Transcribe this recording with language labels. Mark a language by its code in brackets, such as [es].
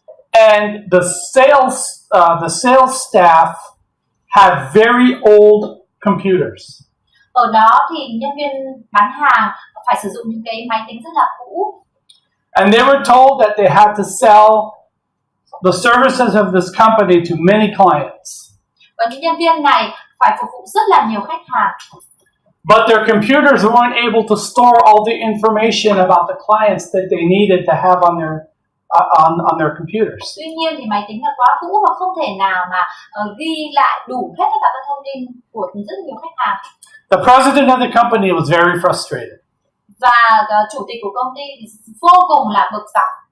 [en] And the sales staff had very old computers. [vi] Ở đó thì nhân viên bán hàng phải sử dụng những cái máy tính rất là cũ. [en] And they were told that they had to sell the services of this company to many clients. [vi] Và những nhân viên này phải phục vụ rất là nhiều khách hàng. [en] But their computers weren't able to store all the information about the clients that they needed to have on their computers. [vi] Tuy nhiên thì máy tính là quá cũ và không thể nào mà ghi lại đủ hết tất cả các thông tin của rất nhiều khách hàng. [en] The president of the company was very frustrated. [vi] Và chủ tịch của công ty vô cùng là bực dọc.